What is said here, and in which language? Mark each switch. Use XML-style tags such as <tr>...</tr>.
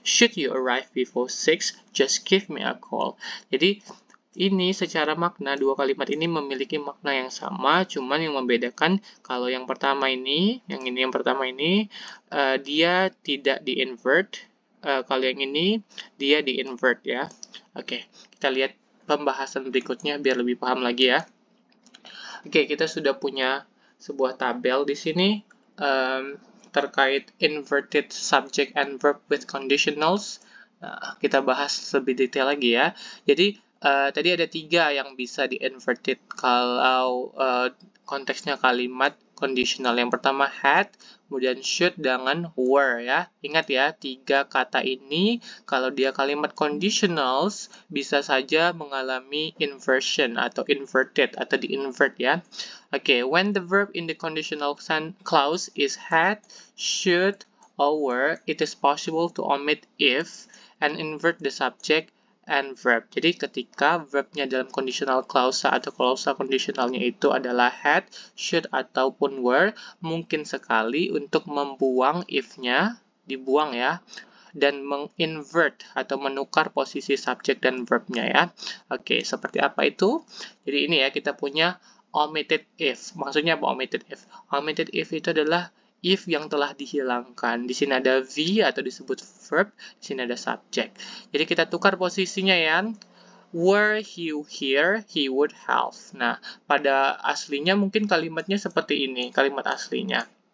<en>Should you arrive before 6, just give me a call.</en> <id>Jadi, ini secara makna, dua kalimat ini memiliki makna yang sama, cuman yang membedakan kalau yang pertama ini, yang pertama ini, dia tidak di-invert. Kalau yang ini dia di-invert ya. Oke, kita lihat pembahasan berikutnya biar lebih paham lagi ya. Oke, kita sudah punya sebuah tabel di sini terkait</id> <en>inverted subject and verb with conditionals.</en> <id>Nah, kita bahas lebih detail lagi ya. Jadi tadi ada 3 yang bisa di-inverted kalau konteksnya kalimat conditional. Yang pertama had, kemudian should, dengan were ya. Ingat ya, 3 kata ini kalau dia kalimat conditionals bisa saja mengalami inversion atau inverted atau di-invert ya.</id> <en>Oke, when the verb in the conditional clause is had, should, or were, it is possible to omit if and invert the subject and verb.</en> <id>Jadi ketika verbnya dalam conditional clause atau klausa conditionalnya itu adalah had, should, ataupun were, mungkin sekali untuk membuang if-nya, dibuang ya, dan menginvert atau menukar posisi subjek dan verbnya ya. Oke, seperti apa itu? Jadi ini ya, kita punya omitted if. Maksudnya apa omitted if? Omitted if itu adalah if yang telah dihilangkan. Di sini ada V atau disebut verb, di sini ada subject. Jadi kita tukar posisinya ya.</id> <en>Were he here, he would have.</en> <id>Nah, pada aslinya mungkin kalimatnya seperti ini, kalimat aslinya.</id>